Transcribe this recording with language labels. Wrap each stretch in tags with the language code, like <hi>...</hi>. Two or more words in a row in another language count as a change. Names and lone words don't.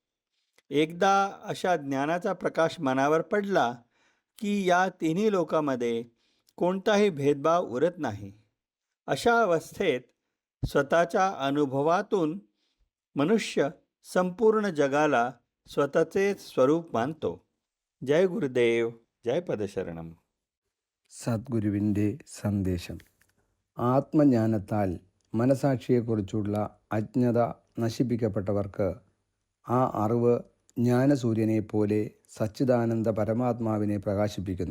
<mr>एकदा अशा ज्ञानाचा प्रकाश मनावर पडला की या तिन्ही लोकांमध्ये कोणताही भेदभाव उरत नाही. अशा अवस्थेत स्वतःच्या अनुभवातून मनुष्य संपूर्ण जगाला स्वतःचे स्वरूप मानतो.</mr> <ml>जय गुरुदेव, जय പദശരണം. സദ്ഗുരുവിൻ്റെ സന്ദേശം. ആത്മജ്ഞാനത്താൽ മനസാക്ഷിയെക്കുറിച്ചുള്ള അജ്ഞത നശിപ്പിക്കപ്പെട്ടവർക്ക് ആ അറിവ് ജ്ഞാനസൂര്യനെപ്പോലെ സച്ചിദാനന്ദ പരമാത്മാവിനെ പ്രകാശിപ്പിക്കുന്നു.</ml>